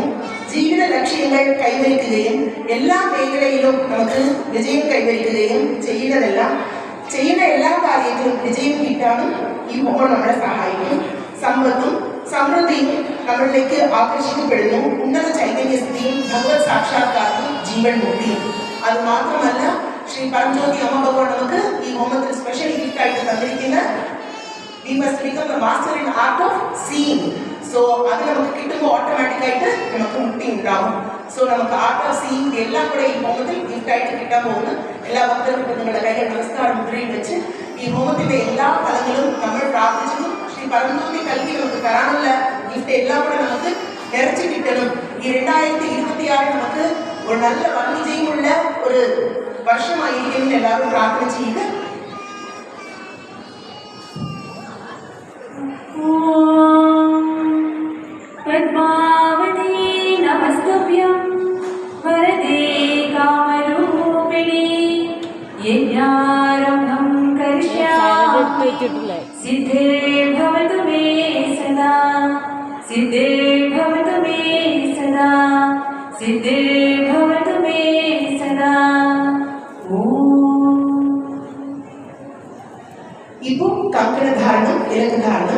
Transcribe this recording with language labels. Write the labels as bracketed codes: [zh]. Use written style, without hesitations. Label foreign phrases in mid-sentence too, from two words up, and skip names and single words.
[ml] ജീവിത ലക്ഷ്യങ്ങൾ കൈവരിക്കുകയും എല്ലാ മേഖലയിലും നമുക്ക് വിജയം കൈവരിക്കുകയും ചെയ്യുന്ന എല്ലാ കാര്യത്തിലും വിജയം കിട്ടാനും ഈ ഹോമം നമ്മളെ സഹായിക്കും. സമ്പത്തും സമൃദ്ധിയും നമ്മളിലേക്ക് ആകർഷിക്കപ്പെടുന്നു. ഉന്നത ചൈതന്യസ്ഥിതിയും ഭഗവത് സാക്ഷാത്കാരവും ജീവൻ മുക്തിയും. അത് മാത്രമല്ല, ശ്രീ പരംജ്യോതി അമ്മ ഭഗവാൻ നമുക്ക് ഈ ഹോമത്തിൽ [en] special gift [ml] ആയിട്ട് തന്നിരിക്കുന്ന [en] we must become a master in art of seeing. [ml] സോ അത് നമുക്ക് കിട്ടുമ്പോൾ ഓട്ടോമാറ്റിക്കായിട്ട് നമുക്ക് മുക്തി ഉണ്ടാവും. സോ നമുക്ക് [en] art of seeing [ml] എല്ലാം കൂടെ ഈ ഹോമത്തിൽ ഗിഫ്റ്റായിട്ട് കിട്ടാൻ പോകുന്നു. എല്ലാ ഭക്തർക്കും നിങ്ങളുടെ കൈകൾ നമസ്കാരം മുദ്രയിൽ വെച്ച് ഈ ഹോമത്തിന്റെ എല്ലാ ഫലങ്ങളും നമ്മൾ പ്രാർത്ഥിച്ചതും ശ്രീ പരംജ്യോതി കൽക്കി നമുക്ക് തരാനുള്ള ഗിഫ്റ്റ് എല്ലാം കൂടെ നമുക്ക് നിറച്ചു കിട്ടണം. ഈ 2026 നമുക്ക് ഒരു നല്ല വന്യജയമുള്ള ഒരു വർഷമായിരിക്കും എല്ലാവരും പ്രാർത്ഥന ചെയ്യുക. [sa] पद्मावती नमस्तुभ्यं वरदे कामरूपिणी यज्ञारम्भं करिष्यामि सिद्धे भवतु मे सदा सिद्धे भवतु मे सदा सिद्धे भवतु मे सदा [ml] ഇപ്പോ കങ്കണധാരണം, തിലകധാരണം.